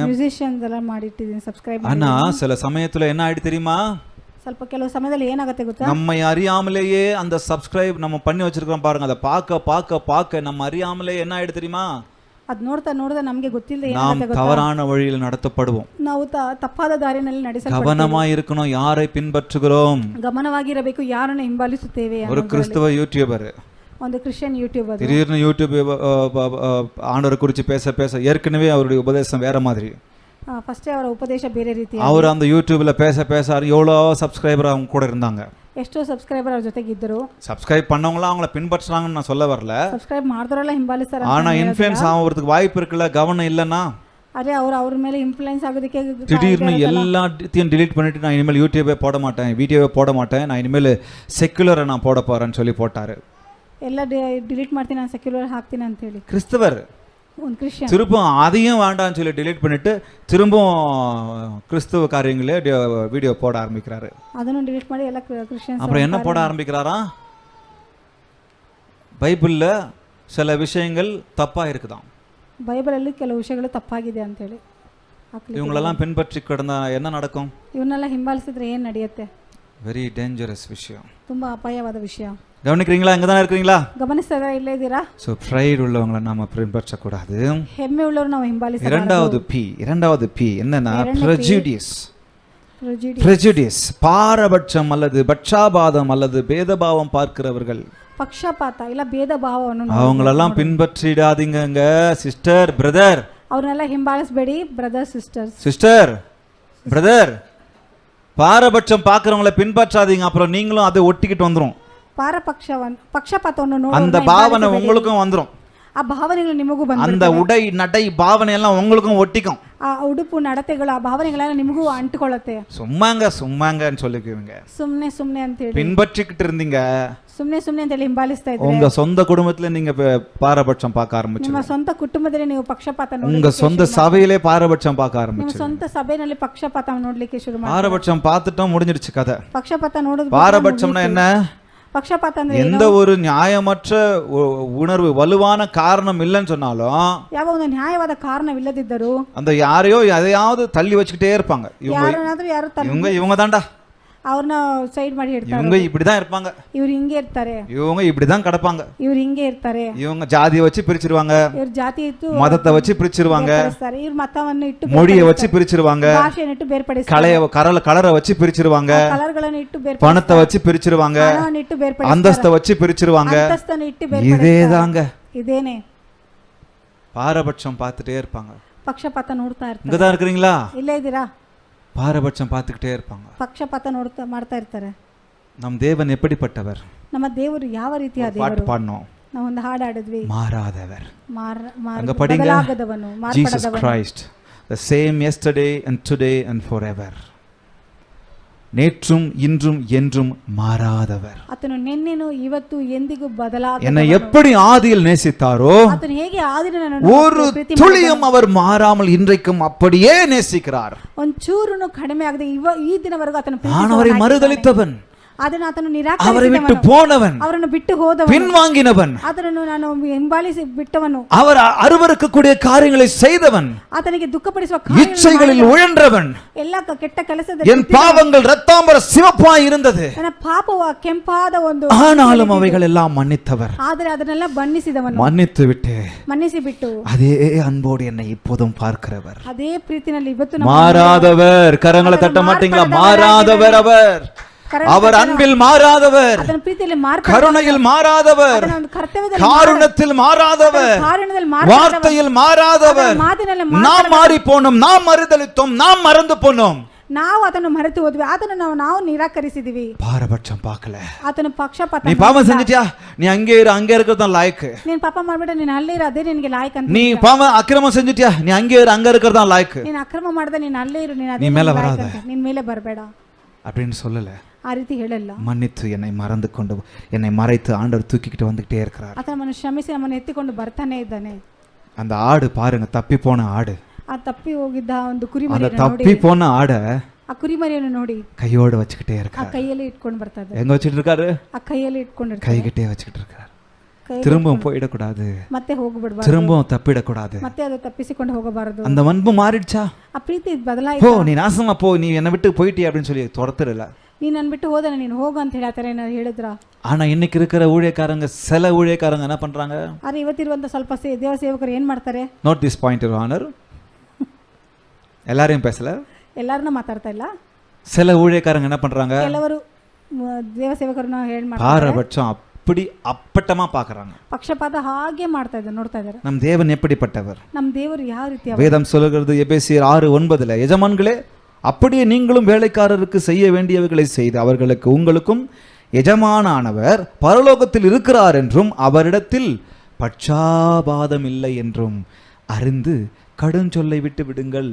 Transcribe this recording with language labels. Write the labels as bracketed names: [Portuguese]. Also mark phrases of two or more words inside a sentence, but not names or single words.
[Kannada] மியூசிஷியன்ஸ் ಎಲ್ಲ ಮಾಡಿ ಇಟ್ಟಿದ್ದೀನಿ, ಸಬ್ಸ್ಕ್ರೈಬ್ ಮಾಡಿ. [Tamil] ஆனா சில சமயத்துல என்ன ஆயிடு தெரியுமா, [Kannada] ಸ್ವಲ್ಪ ಕೆಲವು ಸಮಯದಲ್ಲಿ ಏನಾಗುತ್ತೆ ಗೊತ್ತಾ, [Tamil] நம்மை அறியாமலேயே அந்த சப்ஸ்கிரைப் நம்ம பண்ணி வச்சிருக்கிறோம் பாருங்க, அதை பார்க்க நம்ம அறியாமலே என்ன ஆயிடு தெரியுமா, [Kannada] ಅದು ನೋಡ್ತಾ ನಮಗೆ ಗೊತ್ತಿಲ್ಲದೆ [Tamil] நாம் [Kannada] ಏನಾಗುತ್ತೆ ಗೊತ್ತಾ, [Tamil] தவறான வழியில் நடத்தப்படுவோம். [Kannada] ನಾವು ತಪ್ಪಾದ ದಾರಿಯಲ್ಲಿ ನಡೆಸಲ್ಪಡುತ್ತೇವೆ. [Tamil] கவனமா இருக்கணும், யாரை பின்பற்றுகிறோம். [Kannada] ಗಮನವಾಗಿರಬೇಕು, ಯಾರನ್ನು ಹಿಂಬಾಲಿಸುತ್ತೇವೆ. [Tamil] ஒரு கிறிஸ்தவ யூடியூபர், [Kannada] ಒಂದು ಕ್ರಿಶ್ಚಿಯನ್ ಯೂಟ್ಯೂಬರ್ [Tamil] திடீர்னு யூடியூப் ஆண்டவரை குறித்து பேச ஏற்கனவே அவருடைய உபதேசம் வேற மாதிரி, [Kannada] ಫಸ್ಟೇ ಅವರ ಉಪದೇಶ ಬೇರೆ ರೀತಿ, [Tamil] அவர் அந்த யூடியூப்ல பேச எவ்வளோ சப்ஸ்கிரைபர் அவங்க கூட இருந்தாங்க, [Kannada] ಎಷ್ಟೋ ಸಬ್ಸ್ಕ್ರೈಬರ್ ಅವ್ರ ಜೊತೆಗೆ ಇದ್ದರು. [Tamil] சப்ஸ்கிரைப் பண்ணவங்களாம் அவங்கள பின்பற்றுறாங்கன்னு நான் சொல்ல வரல, [Kannada] ಸಬ್ಸ್ಕ್ರೈಬ್ ಮಾಡಿದವರೆಲ್ಲ ಹಿಂಬಾಲಿಸ್ತಾರೆ. [Tamil] ஆனா இன்ஃப்ளூயன்ஸ் ஆகிறதுக்கு வாய்ப்பு இருக்குல்ல, கவனம் இல்லைன்னா. [Kannada] ಅದೇ ಅವ್ರ ಮೇಲೆ ಇನ್ಫ್ಲೂಯೆನ್ಸ್ ಆಗೋದಕ್ಕೆ [Tamil] திடீர்னு எல்லாத்தையும் டிலீட் பண்ணிட்டு நான் இனிமேல் யூடியூபே போட மாட்டேன், வீடியோவே போட மாட்டேன், நான் இனிமேல் செக்குலரை நான் போட போறேன்னு சொல்லி போட்டாரு. [Kannada] ಎಲ್ಲ ಡಿಲೀಟ್ ಮಾಡ್ತೀನಿ, ನಾನು ಸೆಕ್ಯುಲರ್ ಹಾಕ್ತೀನಿ ಅಂತ ಹೇಳಿ [Tamil] கிறிஸ்தவர் [Kannada] ಒಂದು ಕ್ರಿಶ್ಚಿಯನ್ [Tamil] திரும்பவும் அதையும் வேண்டாம்னு சொல்லி delete பண்ணிட்டு திரும்பவும் கிறிஸ்துவ காரியங்களே வீடியோ போட ஆரம்பிக்கிறாரு. [Kannada] ಅದನ್ನು ಡಿಲೀಟ್ ಮಾಡಿ ಎಲ್ಲ ಕ್ರಿಶ್ಚಿಯನ್ಸ್ [Tamil] அப்புறம் என்ன போட ஆரம்பிக்கிறாரா? பைபிள்ல சில விஷயங்கள் தப்பா இருக்குதாம். [Kannada] ಬೈಬಲಲ್ಲಿ ಕೆಲವು ವಿಷಯಗಳು ತಪ್ಪಾಗಿದೆ ಅಂತ ಹೇಳಿ [Tamil] இவங்களெல்லாம் பின்பற்றி கிடந்தா என்ன நடக்கும்? [Kannada] ಇವನ್ನೆಲ್ಲ ಹಿಂಬಾಲಿಸಿದ್ರೆ ಏನು ನಡೆಯುತ್ತೆ? [English] very dangerous [Tamil] விஷயம். [Kannada] ತುಂಬಾ ಅಪಾಯವಾದ ವಿಷಯ. [Tamil] கவனிக்கிறீங்களா? இங்க தான் இருக்கீங்களா? [Kannada] ಗಮನಿಸ್ತಾ ಇಲ್ಲೇ ಇದ್ದೀರಾ? [English] so pride [Tamil] உள்ளவங்களை நாம பின்பற்றக்கூடாது. [Kannada] ಹೆಮ್ಮೆ உள்ளವರು ನಾವು ಹಿಂಬಾಲಿಸಬಾರದು. [Tamil] இரண்டாவது பி என்னன்னா prejudice பாரபட்சம் அல்லது பட்சாபாதம் அல்லது பேதபாவம் பார்க்கிறவர்கள். [Kannada] ಪಕ್ಷಪಾತ ಇಲ್ಲ ಭೇದ ಭಾವವನ್ನು [Tamil] அவங்களெல்லாம் பின்பற்றிடாதீங்க [English] sister brother. [Kannada] ಅವ್ರನ್ನೆಲ್ಲ ಹಿಂಬಾಲಿಸಬೇಡಿ ಬ್ರದರ್ [English] sister brother. [Tamil] பாரபட்சம் பார்க்கறவங்கள பின்பற்றாதீங்க, அப்புறம் நீங்களும் அதை ஒட்டிக்கிட்டு வந்துரும். [Kannada] ಪಕ್ಷಪಾತವನ್ನು ನೋಡಿ [Tamil] அந்த பாவனை உங்களுக்கும் வந்துரும். [Kannada] ಆ ಭಾವನೆಗಳು ನಿಮಗೂ ಬಂದಿರುತ್ತೆ. [Tamil] அந்த உடை நடை பாவனை எல்லாம் உங்களுக்கும் ஒட்டிக்கும். [Kannada] ಆ ಉಡುಪು ನಡತೆಗಳು ಆ ಭಾವನೆಗಳೆಲ್ಲ ನಿಮಗೂ ಅಂಟಿಕೊಳ್ಳುತ್ತೆ. [Tamil] சும்மாங்கன்னு சொல்லிக்குவீங்க. [Kannada] ಸುಮ್ನೆ ಅಂತ ಹೇಳಿ [Tamil] பின்பற்றிக்கிட்டு இருந்தீங்க. [Kannada] ಸುಮ್ನೆ ಅಂತ ಹೇಳಿ ಹಿಂಬಾಲಿಸ್ತಾ ಇದ್ದೀರಾ. [Tamil] உங்க சொந்த குடும்பத்துல நீங்க பாரபட்சம் பார்க்க ஆரம்பிச்சீங்க. [Kannada] ನಿಮ್ಮ ಸ್ವಂತ ಕುಟುಂಬದಲ್ಲಿ ನೀವು ಪಕ್ಷಪಾತ ನೋಡಿ, [Tamil] உங்க சொந்த சபையிலே பாரபட்சம் பார்க்க ஆரம்பிச்சீங்க. [Kannada] ನಿಮ್ಮ ಸ್ವಂತ ಸಭೆಯಲ್ಲಿ ಪಕ್ಷಪಾತ ನೋಡ್ಲಿಕ್ಕೆ ಶುರು ಮಾಡಿ. [Tamil] பாரபட்சம் பார்த்துட்டோம், முடிஞ்சிடுச்சு கதை. [Kannada] ಪಕ್ಷಪಾತ ನೋಡಿದ್ರೆ [Tamil] பாரபட்சம்னா என்ன? [Kannada] பக்ஷபாத ಅಂದ್ರೆ [Tamil] எந்த ஒரு நியாயமற்ற உணர்வு வலுவான காரணம் இல்லைன்னு சொன்னாலும், [Kannada] ಯಾವ ಒಂದು ನ್ಯಾಯವಾದ ಕಾರಣವಿಲ್ಲದಿದ್ದರೂ [Tamil] அந்த யாரையோ எதையாவது தள்ளி வச்சுக்கிட்டே இருப்பாங்க. இவங்க தான்டா, [Kannada] ಅವ್ರನ್ನ ಸೈಡ್ ಮಾಡಿ ಇಡ್ತಾರೆ. [Tamil] இவங்க இப்படிதான் இருப்பாங்க, [Kannada] இவர் ಹಿಂಗೆ ಇರ್ತಾರೆ, [Tamil] இவங்க இப்படிதான் கிடப்பாங்க, [Kannada] இவர் ಹಿಂಗೆ ಇರ್ತಾರೆ. [Tamil] இவங்க ஜாதியை வச்சு பிரிச்சிருவாங்க, [Kannada] இவர் ಜಾತಿ ಇಟ್ಟು [Tamil] மதத்தை வச்சு பிரிச்சிருவாங்க, [Kannada] இவர் ಮತವನ್ನು ಇಟ್ಟು [Tamil] மொழியை வச்சு பிரிச்சிருவாங்க, [Kannada] ಭಾಷೆಯನ್ನು ಇಟ್ಟು ಬೇರ್ಪಡಿಸ್ತಾರೆ, [Tamil] கலரை வச்சு பிரிச்சிருவாங்க, [Kannada] ಕಲರ್ಗಳನ್ನು ಇಟ್ಟು ಬೇರ್ಪಡಿಸ್ತಾರೆ, [Tamil] பணத்தை வச்சு பிரிச்சிருவாங்க, [Kannada] ಹಣವನ್ನು ಇಟ್ಟು ಬೇರ್ಪಡಿಸ್ತಾರೆ, [Tamil] அந்தஸ்தை வச்சு பிரிச்சிருவாங்க. [Kannada] ಅಂತಸ್ತನ್ನು ಇಟ್ಟು ಬೇರ್ಪಡಿಸ್ತಾರೆ. [Tamil] இதேதாங்க, [Kannada] ಇದೇನೆ [Tamil] பாரபட்சம் பார்த்துட்டே இருப்பாங்க. [Kannada] ಪಕ್ಷಪಾತ ನೋಡ್ತಾ ಇರ್ತಾರೆ. [Tamil] இங்கதான் இருக்கிறீங்களா? [Kannada] ಇಲ್ಲೇ ಇದ್ದೀರಾ? [Tamil] பாரபட்சம் பார்த்துக்கிட்டே இருப்பாங்க. [Kannada] ಪಕ್ಷಪಾತ ಮಾಡ್ತಾ ಇರ್ತಾರೆ. [Tamil] நம் தேவன் எப்படிப்பட்டவர்? [Kannada] ನಮ್ಮ ದೇವರು ಯಾವ ರೀತಿಯ ದೇವರು? [Tamil] பாட்டு பாடணும், [Kannada] ನಾವು ಒಂದು ಹಾಡು ಹಾಡಿದ್ವಿ, [Tamil] மாறாதவர். அங்க படிங்க, [Kannada] ಬದಲಾಗದವನು, [English] Jesus Christ the same yesterday and today and forever. [Tamil] நேற்றும் இன்றும் என்றும் மாறாதவர். [Kannada] ಆತನು ನಿನ್ನೆನೂ ಇವತ್ತು ಎಂದಿಗೂ ಬದಲಾಗದವನು. [Tamil] என்னை எப்படி ஆதியில் நேசித்தாரோ, [Kannada] ಆತನು ಹೇಗೆ ಆದಿಯಲ್ಲಿ ನನ್ನನ್ನು [Tamil] ஒரு துளியும் அவர் மாறாமல் இன்றைக்கும் அப்படியே நேசிக்கிறார். [Kannada] ಒಂಚೂರುನು ಕಡಿಮೆ ಆಗದೆ ಈ ದಿನವರೆಗೂ ಆತನು [Tamil] நான் அவரை மறுதலித்தவன், [Kannada] ಅದನ್ನು ಆತನು [Tamil] அவரை விட்டு போனவன், [Kannada] ಅವರನ್ನು ಬಿಟ್ಟು ಹೋದವನು, [Tamil] பின்வாங்கினவன், [Kannada] ಅದನ್ನು ನಾನು ಹಿಂಬಾಲಿಸಿ ಬಿಟ್ಟವನು, [Tamil] அவர் அருவருக்கக்கூடிய காரியங்களை செய்தவன், [Kannada] ಆತನಿಗೆ ದುಃಖಪಡಿಸುವ [Tamil] இச்சைகளில் உழன்றவன், [Kannada] ಎಲ್ಲ ಕೆಟ್ಟ ಕೆಲಸದಲ್ಲಿ [Tamil] என் பாவங்கள் இரத்தாம்பர சிவப்பாய் இருந்தது, [Kannada] ನನ್ನ ಪಾಪವು ಕೆಂಪಾದ ಒಂದು, [Tamil] ஆனாலும் அவைகள் எல்லாம் மன்னித்தவர். [Kannada] ಆದರೆ ಅದನ್ನೆಲ್ಲ ಬಣ್ಣಿಸಿದವನು, [Tamil] மன்னித்து விட்டு [Kannada] ಮನ್ನಿಸಿ ಬಿಟ್ಟು [Tamil] அதே அன்போடு என்னை இப்போதும் பார்க்கிறவர், [Kannada] ಅದೇ ಪ್ರೀತಿನಲ್ಲಿ ಇವತ್ತು [Tamil] மாறாதவர். கரங்களை தட்ட மாட்டீங்களா? மாறாதவர் அவர். அவர் அன்பில் மாறாதவர், கருணையில் மாறாதவர், காருண்யத்தில் மாறாதவர், வார்த்தையில் மாறாதவர். நாம் மாறி போனோம், நாம் மறுதலித்தோம், நாம் மறந்து போனோம், [Kannada] ನಾವು ಅದನ್ನು ಮರೆತು ಹೋದ್ವಿ, ಅದನ್ನು ನಾವು ನಿರಾಕರಿಸಿದ್ವಿ. [Tamil] பாரபட்சம் பார்க்கல. [Kannada] ಆತನು ಪಕ್ಷಪಾತ. [Tamil] நீ பாவம் செஞ்சிட்டியா? நீ அங்கே இருக்கிறது தான் லாயக்கு. [Kannada] ನೀನು ಪಾಪ ಮಾಡ್ಬಿಟ್ಟ, ನೀನು ಅಲ್ಲೇ ಇರು, ಅದೇ ನಿನಗೆ ಲಾಯಕ್ ಅಂತ. [Tamil] நீ பாவம் அக்கிரமம் செஞ்சிட்டியா? நீ அங்கே இருக்கிறது தான் லாயக்கு. [Kannada] ನೀನು ಅಕ್ರಮ ಮಾಡಿದ, ನೀನು ಅಲ್ಲೇ ಇರು, ನೀನು [Tamil] நீ மேல வராத, [Kannada] ನಿನ್ನ ಮೇಲೆ ಬರಬೇಡ [Tamil] அப்படின்னு சொல்லல. [Kannada] ಆ ರೀತಿ ಹೇಳಲ್ಲ. [Tamil] மன்னித்து என்னை மறந்து கொண்டு என்னை மறைத்து ஆண்டவர் தூக்கிக்கிட்டு வந்துகிட்டே இருக்கிறார். [Kannada] ಆತ ನಮ್ಮನ್ನು ಕ್ಷಮಿಸಿ ನಮ್ಮನ್ನು ಎತ್ತಿಕೊಂಡು ಬರ್ತಾನೆ ಇದ್ದಾನೆ. [Tamil] அந்த ஆடு பாருங்க, தப்பி போன ஆடு, [Kannada] ಆ ತಪ್ಪಿ ಹೋಗಿದ್ದ ಒಂದು ಕುರಿಮರಿಯನ್ನು ನೋಡಿ, [Tamil] தப்பி போன ஆட [Kannada] ಆ ಕುರಿಮರಿಯನ್ನು ನೋಡಿ [Tamil] கையோட வச்சுக்கிட்டே [Kannada] ಆ [Tamil] இருக்காரு. [Kannada] ಕೈಯಲ್ಲಿ ಇಟ್ಕೊಂಡು ಬರ್ತಾರೆ. [Tamil] எங்க வச்சிட்டு இருக்காரு? [Kannada] ಆ ಕೈಯಲ್ಲಿ ಇಟ್ಕೊಂಡು [Tamil] கைகிட்டே வச்சுக்கிட்டு இருக்காரு. திரும்பவும் போயிடக்கூடாது, [Kannada] ಮತ್ತೆ ಹೋಗಬಾರದು, [Tamil] திரும்பவும் தப்பிடக்கூடாது, [Kannada] ಮತ್ತೆ ಅದು ತಪ್ಪಿಸಿಕೊಂಡು ಹೋಗಬಾರದು. [Tamil] அந்த அன்பு மாறிடுச்சா? [Kannada] ಆ ಪ್ರೀತಿ ಬದಲಾಯಿತು. [Tamil] போ, நீ நாசமா போ, நீ என்னை விட்டு போயிட்டியா அப்படின்னு சொல்லி துரத்துறல. [Kannada] ನೀನು ನನ್ನ ಬಿಟ್ಟು ಹೋದ, ನೀನು ಹೋಗು ಅಂತ ಹೇಳ್ತಾರೆ, ನಾನು ಹೇಳಿದ್ರ. [Tamil] ஆனா இன்னைக்கு இருக்கிற ஊழியக்காரங்க, சில ஊழியக்காரங்க என்ன பண்றாங்க? [Kannada] ಆದ್ರೆ ಇವತ್ತಿರುವಂತ ಸ್ವಲ್ಪ ದೇವ ಸೇವಕರು ಏನ್ ಮಾಡ್ತಾರೆ? [English] Note this point your honour. [Tamil] எல்லாரையும் பேசல, [Kannada] ಎಲ್ಲಾರನ್ನ ಮಾತಾಡ್ತಾ ಇಲ್ಲ. [Tamil] சில ஊழியக்காரங்க என்ன பண்றாங்க? [Kannada] ಕೆಲವರು ದೇವ ಸೇವಕರನ್ನ ಮಾಡ್ತಾರೆ, [Tamil] பாரபட்சம் அப்படி அப்பட்டமா பார்க்கறாங்க. [Kannada] ಪಕ್ಷಪಾತ ಹಾಗೆ ಮಾಡ್ತಾ ಇದ್ದಾರೆ, ನೋಡ್ತಾ ಇದ್ದಾರೆ. [Tamil] நம் தேவன் எப்படிப்பட்டவர்? [Kannada] ನಮ್ಮ ದೇವರು ಯಾವ ರೀತಿ? [Tamil] வேதம் சொல்கிறது எபேசியர் 6:9, எஜமான்களே அப்படியே நீங்களும் வேலைக்காரருக்கு செய்ய வேண்டியவைகளை செய்து அவர்களுக்கு உங்களுக்கும் எஜமானானவர் பரலோகத்தில் இருக்கிறார் என்றும் அவரிடத்தில் பட்சாபாதம் இல்லை என்றும் அறிந்து கடுஞ்சொல்லை விட்டு விடுங்கள்.